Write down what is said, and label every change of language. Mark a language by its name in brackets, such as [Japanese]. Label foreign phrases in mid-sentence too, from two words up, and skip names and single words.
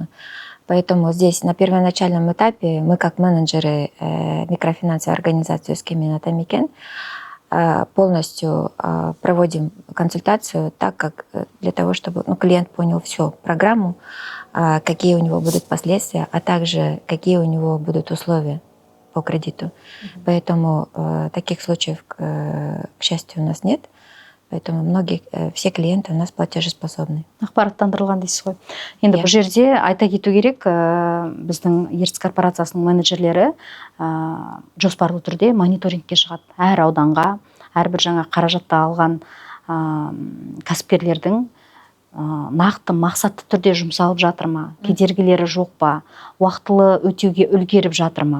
[Russian] Поэтому здесь на первоначальном этапе мы, как менеджеры микрофинансовой организации Өскемен Атамекен, полностью проводим консультацию так, как для того, чтобы клиент понял всю программу, какие у него будут последствия, а также какие у него будут условия по кредиту. Поэтому таких случаев, к счастью, у нас нет. Поэтому все клиенты у нас платежеспособны. [Kazakh] Ақпараттандырылған дейсіз ғой. Енді бұл жерде айта кету керек, біздің Ертіс корпорациясының менеджерлері жоспарлы түрде мониторингке шығады. Әр ауданға, әрбір жаңа қаражатты алған кәсіпкерлердің нақты мақсатты түрде жұмсалып жатыр ма, кедергілері жоқ па, уақытылы өтеуге үлгеріп жатыр ма.